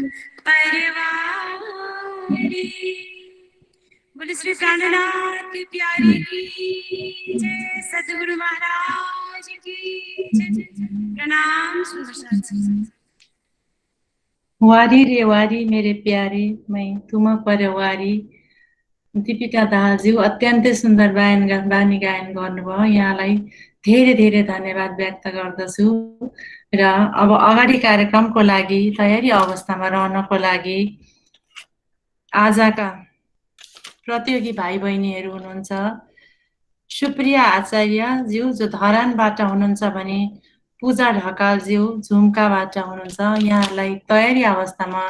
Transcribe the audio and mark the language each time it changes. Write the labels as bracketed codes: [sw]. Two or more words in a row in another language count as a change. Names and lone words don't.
[hi] परवारी बोले श्री प्राणनाथ प्यारे की जय सद्गुरु महाराज की जय प्रणाम सुंदर साथी वारी रे वारी मेरे प्यारे मैं तुम परवारी [ne] दीपिका दाहालज्यू अत्यन्तै सुन्दर बानी गायन गर्नुभयो यहाँलाई धेरै धेरै धन्यवाद व्यक्त गर्दछु र अब अगाडि कार्यक्रमको लागि तयारी अवस्थामा रहनको लागि आजका प्रतियोगी भाइ बहिनीहरू हुनुहुन्छ सुप्रिया आचार्यज्यू जो धरानबाट हुनुहुन्छ भने पूजा ढकालज्यू झुम्काबाट हुनुहुन्छ यहाँलाई तयारी अवस्थामा